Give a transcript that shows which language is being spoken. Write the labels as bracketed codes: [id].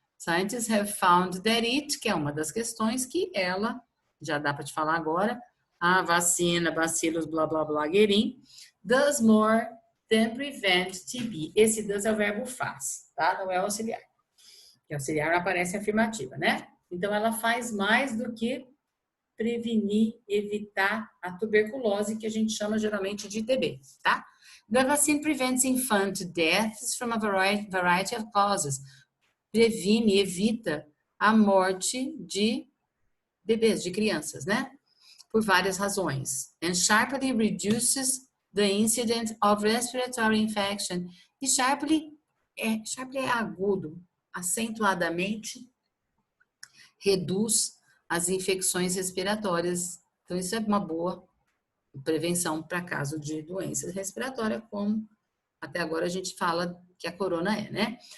[en] Scientists have found that it, [pt] que é uma das questões que ela, já dá para te falar agora, a vacina Bacillus blá blá blá guerin, [en] does more than prevent TB. [pt] Esse does é o verbo faz, tá? Não é o auxiliar. O auxiliar aparece afirmativa, né? Então, ela faz mais do que prevenir, evitar a tuberculose, que a gente chama geralmente de TB, tá? [en] The vaccine prevents infant deaths from a variety of causes. [pt] Previne, evita a morte de bebês, de crianças, né? Por várias razões. [en] And sharply reduces the incidence of respiratory infection. [pt] E sharply é agudo, acentuadamente reduz as infecções respiratórias. Então, isso é uma boa prevenção para caso de doença respiratória, como até agora a gente fala que a corona é, né?